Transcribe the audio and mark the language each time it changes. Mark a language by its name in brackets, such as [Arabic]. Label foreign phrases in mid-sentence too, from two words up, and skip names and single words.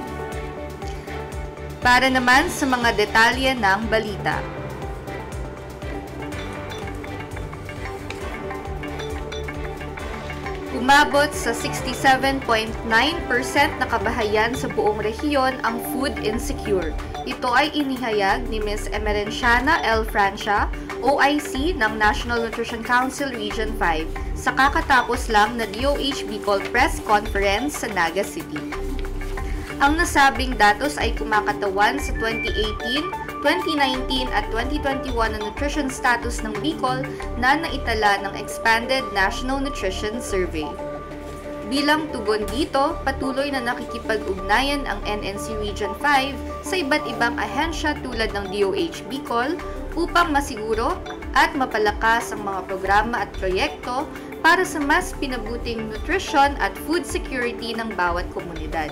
[Filipino] Para naman sa mga detalye ng balita. Umabot sa 67.9% na kabahayan sa buong rehiyon ang [English] food insecure. [Filipino] Ito ay inihayag ni Ms. Emerenciana L. Francia, OIC ng National Nutrition Council Region 5 sa kakatapos lang na DOH Bicol Press Conference sa Naga City. Ang nasabing datos ay kumakatawan sa 2018, 2019 at 2021 na nutrition status ng Bicol na naitala ng Expanded National Nutrition Survey. Bilang tugon dito, patuloy na nakikipag-ugnayan ang NNC Region 5 sa iba't ibang ahensya tulad ng DOH Bicol upang masiguro at mapalakas ang mga programa at proyekto para sa mas pinabuting nutrisyon at [English] food security [Filipino] ng bawat komunidad.